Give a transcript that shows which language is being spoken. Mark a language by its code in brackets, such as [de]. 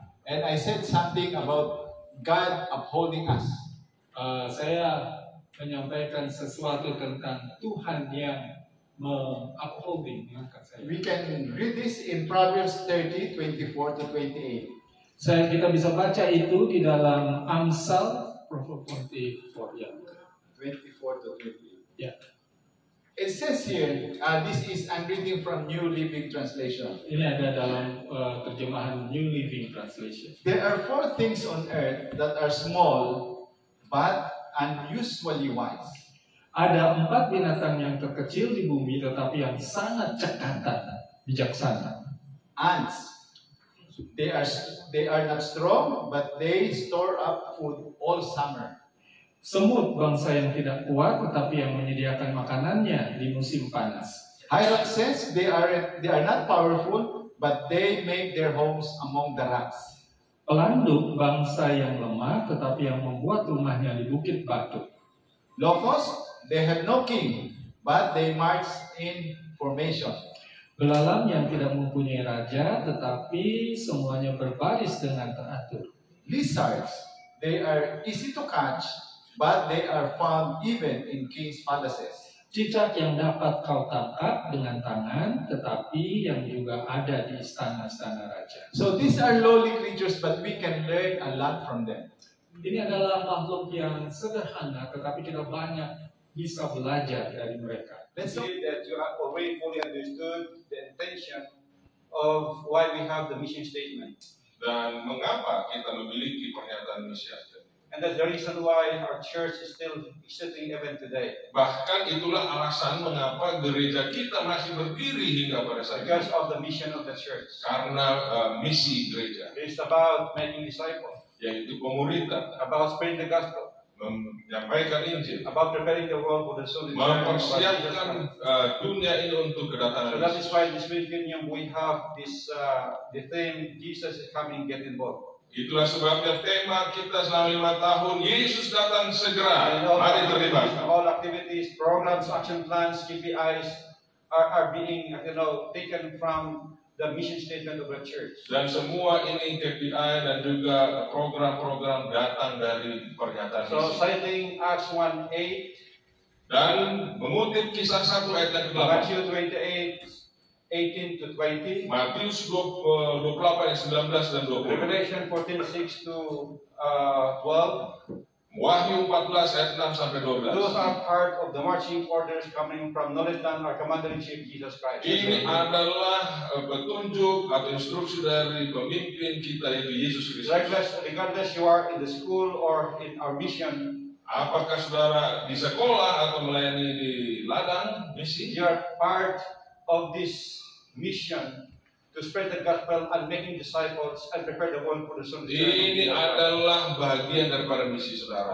[en] And I said something about God upholding us. [id] Saya menyampaikan sesuatu tentang Tuhan yang upholding mengangkat saya. [en] We can read this in Proverbs 30, 24 to 28. [id] Kita bisa baca itu di dalam Amsal 24 ya. [en] 24 to 28. [id] Ya. [en] It says here, I'm reading from New Living Translation. [id] Ini ada dalam terjemahan New Living Translation. [en] There are 4 things on earth that are small but unusually wise. [id] Ada 4 binatang yang terkecil di bumi tetapi yang sangat cekatan, bijaksana. [en] Ants. They are not strong, but they store up food all summer. [id] Semut, bangsa yang tidak kuat tetapi yang menyediakan makanannya di musim panas. [en] Hyraxes, they are not powerful, but they make their homes among the rocks. [id] Pelanduk, bangsa yang lemah tetapi yang membuat rumahnya di bukit batu. [en] Locusts, they have no king, but they march in formation. [id] Belalang yang tidak mempunyai raja, tetapi semuanya berbaris dengan teratur. [en] Lizards, they are easy to catch, but they are found even in kings' palaces. [id] Cicak yang dapat kau tangkap dengan tangan, tetapi yang juga ada di istana-istana raja. [en] So these are lowly creatures, but we can learn a lot from them. [id] Ini adalah makhluk yang sederhana, tetapi kita banyak bisa belajar dari mereka. [en] Let's say that you have already fully understood the intention of why we have the mission statement. [id] Dan mengapa kita memiliki pernyataan misi statement. [en] And that's the reason why our church is still existing even today. [id] Bahkan itulah alasan mengapa gereja kita masih berdiri hingga pada saat ini. [en] Because of the mission of the church. [id] Karena misi gereja. [en] It's about making disciples. [id] Yaitu pemuritan. [en] About spreading the gospel. [id] Menyampaikan Injil, [en] about preparing the world for the soon [id] mempersiapkan dunia ini untuk kedatangan. [en] So that is why this weekend we have this the theme Jesus is coming, get involved. [id] Itulah sebabnya tema kita selama 5 tahun, Yesus datang segera, mari terlibat. [en] All activities, programs, action plans, KPIs are being taken from the mission statement of the church. [id] Dan semua ini KPI dan juga program-program datang dari pernyataan [en] So citing Acts 1:8 [id] dan mengutip kisah 1 ayat yang ke-8. [en] Matthew 28:18 to 20. [id] Matius 28 ayat 19 dan 20. [en] Revelation 14:6 to 12. [id] Wahyu 14 ayat 6 sampai 12. [en] Those are part of the marching orders coming from knowledge dan our Commander-in-Chief Jesus Christ. [id] Ini adalah petunjuk atau instruksi dari pemimpin kita yaitu Yesus Kristus. [en] Regardless you are in the school or in our mission, [id] apakah saudara di sekolah atau melayani di ladang misi, [en] you are part of this mission to spread the gospel and making disciples and prepare the world for the soon. [id] Ini adalah bagian daripada misi saudara.